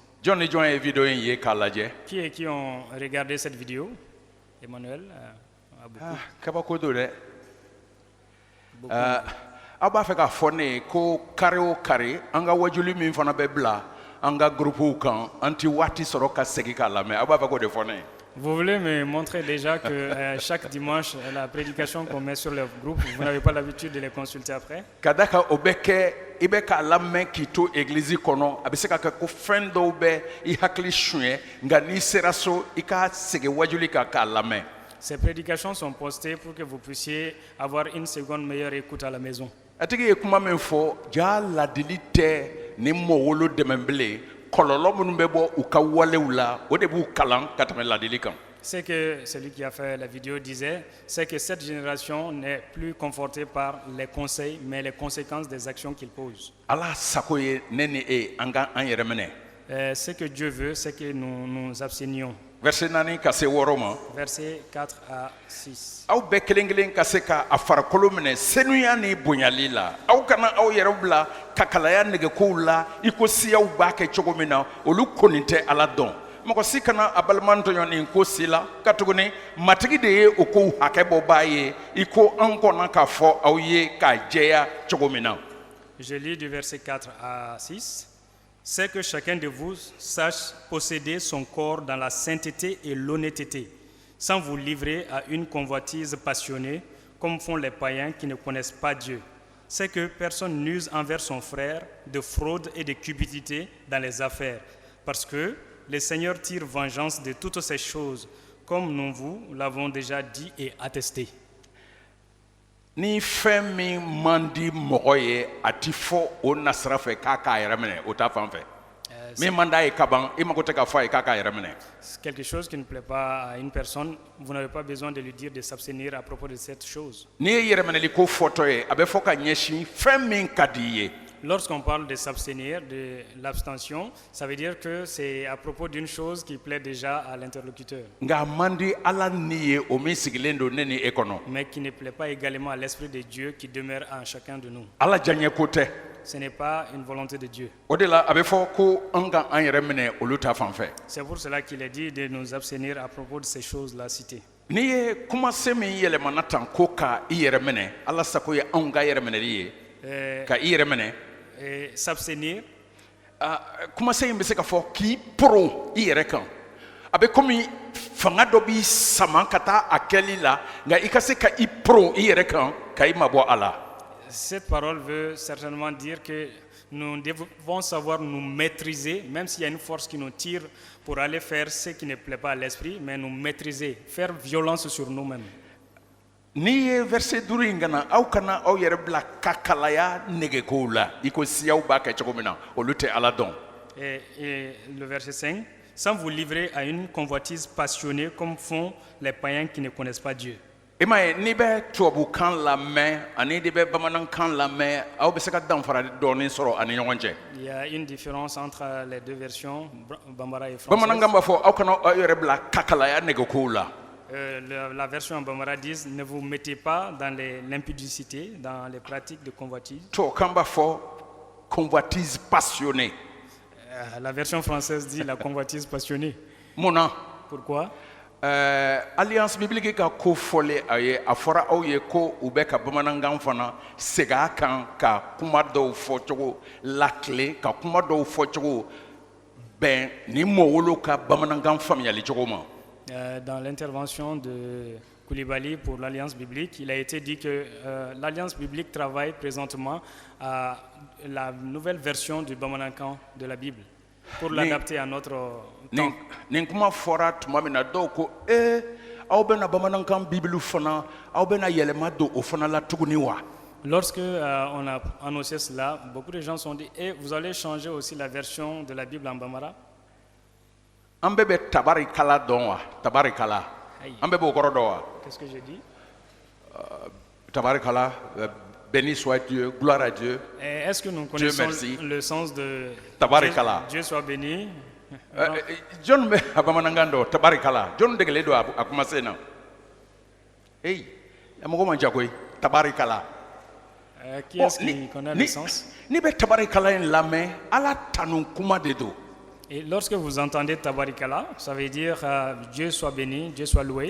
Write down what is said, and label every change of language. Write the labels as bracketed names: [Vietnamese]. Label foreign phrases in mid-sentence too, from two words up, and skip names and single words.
[Bambara] Jɔn ni jɔn ye vidéo in ye k'a lajɛ? [French] Qui et qui ont regardé cette vidéo? Emmanuel a beaucoup. [Bambara] Kabako don dɛ. Aw b'a fɛ k'a fɔ ne ye ko kari o kari an ka wajuli min fana bɛ bila an ka groupew kan an ti waati sɔrɔ ka segin k'a lamɛn aw b'a fɛ k'o de fɔ ne ye. [French] Vous voulez me montrer déjà que chaque dimanche, la prédication qu'on met sur le groupe, vous n'avez pas l'habitude de les consulter après? [Bambara] Ka da kan o bɛ kɛ i bɛ k'a lamɛn k'i to église kɔnɔ a bɛ se ka kɛ ko fɛn dɔw bɛ i hakili suɲɛ nka n'i sera so i ka segin wajuli kan k'a lamɛn. [French] Ces prédications sont postées pour que vous puissiez avoir une seconde meilleure écoute à la maison. [Bambara] A tigi ye kuma min fɔ ja ladili tɛ ni mɔgɔwolo dɛmɛ bilen kɔlɔlɔ minnu bɛ bɔ u ka walew la o de b'u kalan ka tɛmɛ ladili kan. [French] Ce que celui qui a fait la vidéo disait, c'est que cette génération n'est plus confortée par les conseils, mais les conséquences des actions qu'il pose. [Bambara] Ala sago ye ne ni e an ka an yɛrɛ minɛ. [French] Ce que Dieu veut, c'est que nous nous abstenions. [Bambara] Verset 4 ka se 6 ma. [French] Versets 4 à 6. [Bambara] Aw bɛɛ kelen kelen ka se ka a farikolo minɛ senuya ni bonyali la aw kana aw yɛrɛ bila kakalaya nɛgɛkow la i ko siyaw b'a kɛ cogo min na olu kɔni tɛ Ala dɔn. Mɔgɔ si kana a balimantɔɲɔ nin ko si la ka tuguni matigi de ye o kow hakɛ bɔ b'a ye i ko an kɔnna k'a fɔ aw ye k'a jɛya cogo min na. [French] Je lis du verset 4 à 6. C'est que chacun de vous sache posséder son corps dans la sainteté et l'honnêteté, sans vous livrer à une convoitise passionnée, comme font les païens qui ne connaissent pas Dieu. C'est que personne n'use envers son frère de fraude et de cupidité dans les affaires, parce que le Seigneur tire vengeance de toutes ces choses, comme nous vous l'avons déjà dit et attesté. [Bambara] Ni fɛn min man di mɔgɔ ye a ti fɔ o nasira fɛ k'a k'a yɛrɛ minɛ o ta fan fɛ min man d'a ye ka ban i mago tɛ k'a fɔ a ye k'a k'a yɛrɛ minɛ. [French] Quelque chose qui ne plaît pas à une personne, vous n'avez pas besoin de lui dire de s'abstenir à propos de cette chose. [Bambara] N'i ye yɛrɛ minɛli ko fɔtɔ ye a bɛ fɔ ka ɲɛsin fɛn min ka di i ye. [French] Lorsqu'on parle de s'abstenir, de l'abstention, ça veut dire que c'est à propos d'une chose qui plaît déjà à l'interlocuteur. [Bambara] Nka a man di Ala ni ye o min sigilen don ne ni e kɔnɔ. [French] Mais qui ne plaît pas également à l'Esprit de Dieu qui demeure en chacun de nous. [Bambara] Ala diyaɲɛ ko tɛ. [French] Ce n'est pas une volonté de Dieu. [Bambara] O de la a bɛ fɔ ko an ka an yɛrɛ minɛ olu ta fan fɛ. [French] C'est pour cela qu'il est dit de nous abstenir à propos de ces choses-là citées. [Bambara] N'i ye kumasen min yɛlɛmana tan ko ka i yɛrɛ minɛ Ala sago ye anw ka yɛrɛ minɛli ye ka i yɛrɛ minɛ. [French] S'abstenir. [Bambara] Kumasen in bɛ se ka fɔ k'i poron i yɛrɛ kan a bɛ komi fanga dɔ b'i sama ka taa a kɛli la nka i ka se ka i poron i yɛrɛ kan ka i mabɔ a la. [French] Cette parole veut certainement dire que nous devons savoir nous maîtriser, même s'il y a une force qui nous tire pour aller faire ce qui ne plaît pas à l'esprit, mais nous maîtriser, faire violence sur nous-mêmes. [Bambara] N'i ye verset 5 in kana aw kana aw yɛrɛ bila kakalaya nɛgɛkow la i ko siyaw b'a kɛ cogo min na olu tɛ Ala dɔn. [French] Et le verset 5, sans vous livrer à une convoitise passionnée comme font les païens qui ne connaissent pas Dieu. [Bambara] I m'a ye n'i bɛ tubabukan lamɛn ani n'i bɛ bamanankan lamɛn aw bɛ se ka danfara dɔɔni sɔrɔ ani ɲɔgɔn cɛ. [French] Il y a une différence entre les deux versions, Bambara et française. [Bambara] Bamanankan b'a fɔ aw kana aw yɛrɛ bila kakalaya nɛgɛkow la. [French] La version en Bambara dit ne vous mettez pas dans l'impudicité, dans les pratiques de convoitise. [Bambara] Tubabukan b'a fɔ [French] convoitise passionnée. La version française dit la convoitise passionnée. [Bambara] Mun na? [French] Pourquoi? [Bambara] Alliance biblique ka ko fɔlen a ye a fɔra aw ye ko u bɛ ka bamanankan fana segin a kan ka kuma dɔw fɔcogo lakile ka kuma dɔw fɔcogo bɛn ni mɔgɔwolo ka bamanankan faamuyali cogo ma. [French] Dans l'intervention de Koulibaly pour l'Alliance biblique, il a été dit que l'Alliance biblique travaille présentement à la nouvelle version du Bamanankan de la Bible pour l'adapter à notre temps. [Bambara] nin kuma fɔra tuma min na dɔw ko aw bɛna bamanankan bibiliw fana aw bɛna yɛlɛma don o fana la tuguni wa. [French] Lorsque on a annoncé cela, beaucoup de gens se sont dit, et vous allez changer aussi la version de la Bible en Bambara? [Bambara] An bɛɛ bɛ tabarikala dɔn wa tabarikala [French] Aïe. [Bambara] an bɛɛ b'o kɔrɔ dɔn wa. [French] Qu'est-ce que j'ai dit? Tabarikala, béni soit Dieu, gloire à Dieu. Et est-ce que nous Dieu connaissons merci. le sens de Tabarikala. Dieu soit béni? [Bambara] John bɛ a bamanankan dɔn tabarikala John degelen don a kumasen na. Mɔgɔ man ca koyi tabarikala. [French] Qui est-ce qui connaît le sens? [Bambara] Ni bɛ tabarikala in lamɛn Ala tanu kuma de don. [French] Et lorsque vous entendez Tabarikala, ça veut dire Dieu soit béni, Dieu soit loué.